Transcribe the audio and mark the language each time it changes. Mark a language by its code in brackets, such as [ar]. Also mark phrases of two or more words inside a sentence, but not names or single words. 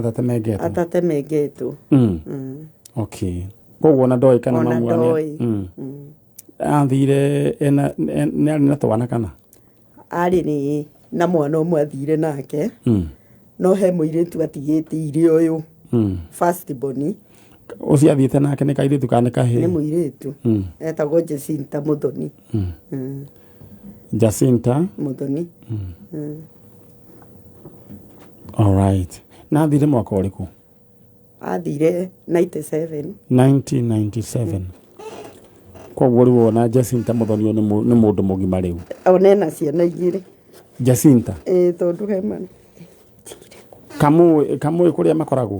[ki] atatemengetwo okay koguo na ndoĩ kana mamu wanyu athire nĩ arĩ na twana kana arĩ na mwana ũmwe athire nake no he muiritu atigite ire uyu [en] first born [ki] uciathiite nake ni kairitu kana kahe ni muiritu etagwo Jacinta Muthoni Jacinta Muthoni [en] all right [ki] na thire mwaka uriku athire 1997 koguo riu wona Jacinta Muthoni ni mundu mugima riu onena ciana igiri Jacinta tondu hemana kamu kuria makoragwo